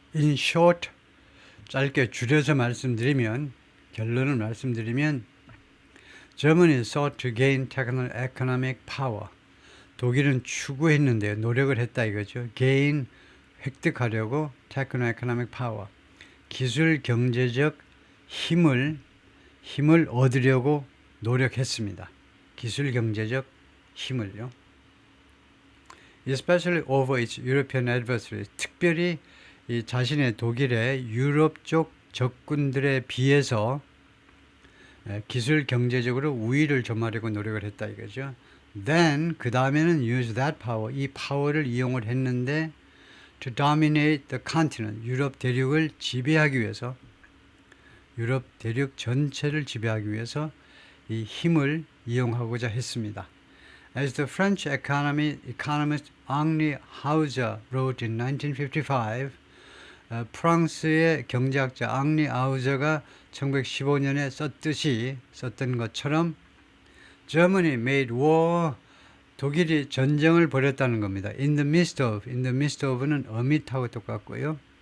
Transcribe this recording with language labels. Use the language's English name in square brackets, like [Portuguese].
[English] In short, [Korean] 짧게 줄여서 말씀드리면, 결론을 말씀드리면, [English] Germany sought to gain technical economic power. [Korean] 독일은 추구했는데요. 노력을 했다 이거죠. [English] gain, [Korean] 획득하려고 [English] technical economic power. [Korean] 기술 경제적 힘을 얻으려고 노력했습니다. 기술 경제적 힘을요. [English] Especially over its European adversaries. [Korean] 특별히 이 자신의 독일의 유럽 쪽 적군들에 비해서 기술 경제적으로 우위를 점하려고 노력을 했다 이거죠. [English] Then [Korean] 그 다음에는 [English] use that power, [Korean] 이 파워를 이용을 했는데 [English] to dominate the continent, [Korean] 유럽 대륙을 지배하기 위해서, 유럽 대륙 전체를 지배하기 위해서 이 힘을 이용하고자 했습니다. [English] As the French economist Henri Hauser wrote in 1955, [Korean] 프랑스의 경제학자 앙리 아우저가 1915년에 썼던 것처럼 [English] Germany made war, [Korean] 독일이 전쟁을 벌였다는 겁니다. In the midst of는 amid하고 똑같고요.